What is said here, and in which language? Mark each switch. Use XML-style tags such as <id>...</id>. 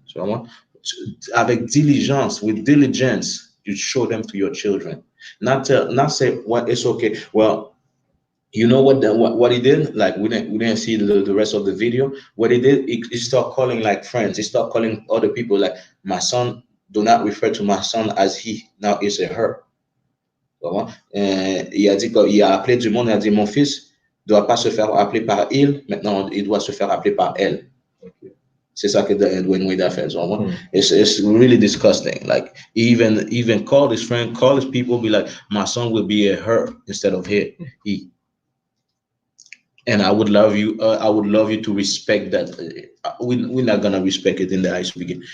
<en>So</en> <fr>avec diligence,</fr> <en>with diligence, you show them to your children. Not say, well, it's okay. Well, you know what he did? Like we didn't see the rest of the video. What he did, he started calling like friends. He started calling other people like, my son. Do not refer to my son as he. Now it's a her.</en> <fr>Il a appelé du monde. Il a dit, mon fils doit pas se faire appeler par il. Maintenant, il doit se faire appeler par elle. Okay. C'est ça que Dwayne Wade a fait.</fr> <en>So, it's really disgusting. Like even call his friend, call his people, be like, my son will be a her instead of he. And I would love you to respect that. We're not gonna respect it in the eyes of the beginning.</en>